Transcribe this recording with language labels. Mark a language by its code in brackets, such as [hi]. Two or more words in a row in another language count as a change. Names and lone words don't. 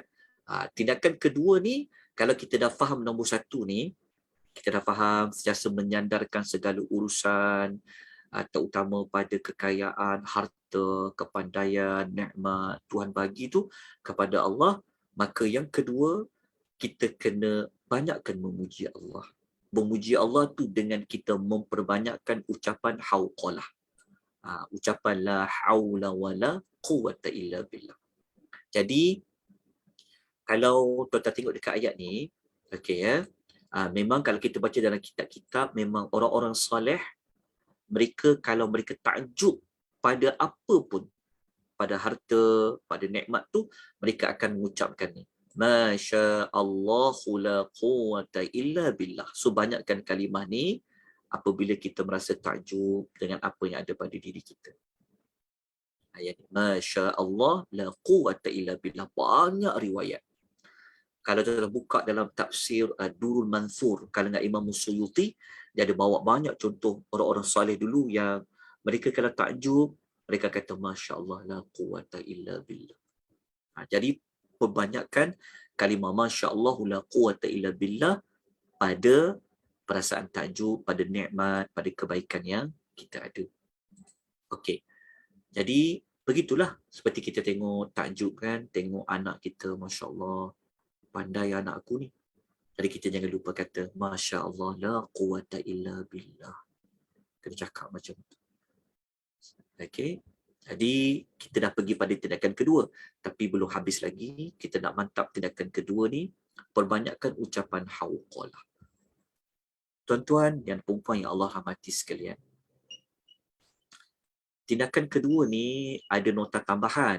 [ms] Tindakan kedua ni, kalau kita dah faham nombor satu ni, kita dah faham sentiasa menyandarkan segala urusan, terutama pada kekayaan, harta, kepandaian, nikmat Tuhan bagi tu kepada Allah. Maka yang kedua, kita kena banyakkan memuji Allah. Memuji Allah tu dengan kita memperbanyakkan ucapan hauqalah. [ar] Ucapan لا حول ولا قوة إلا بالله. [ms] Jadi kalau tuan-tuan tengok dekat ayat ni, okey ya. Memang kalau kita baca dalam kitab-kitab, memang orang-orang soleh, mereka kalau mereka takjub pada apa pun, pada harta, pada nikmat tu, mereka akan mengucapkan ni. [ar] ما شاء الله لا قوة إلا بالله. [ms] So banyakkan kalimah ni apabila kita merasa takjub dengan apa yang ada pada diri kita. Ayat ni, [ar] ما شاء الله لا قوة إلا بالله. [ms] Banyak riwayat. Kalau kita buka dalam tafsir Durul Mansur, kalangan Imam Suyuti, dia ada bawa banyak contoh orang-orang soleh dulu yang mereka kalau takjub, mereka kata [ar] ما شاء الله لا قوة إلا بالله. [ms] Jadi perbanyakkan kalimah [ar] ما شاء الله لا قوة إلا بالله [ms] pada perasaan takjub, pada nikmat, pada kebaikan yang kita ada. Okey. Jadi begitulah, seperti kita tengok takjub kan, tengok anak kita, [ar] ما شاء الله, [ms] pandai anak aku ni. Jadi kita jangan lupa kata [ar] ما شاء الله لا قوة إلا بالله. [ms] Kena cakap macam tu. Okey. Jadi kita dah pergi pada tindakan kedua, tapi belum habis lagi. Kita nak mantap tindakan kedua ni, perbanyakkan ucapan hauqalah. Tuan-tuan dan puan-puan yang Allah rahmati sekalian, tindakan kedua ni ada nota tambahan.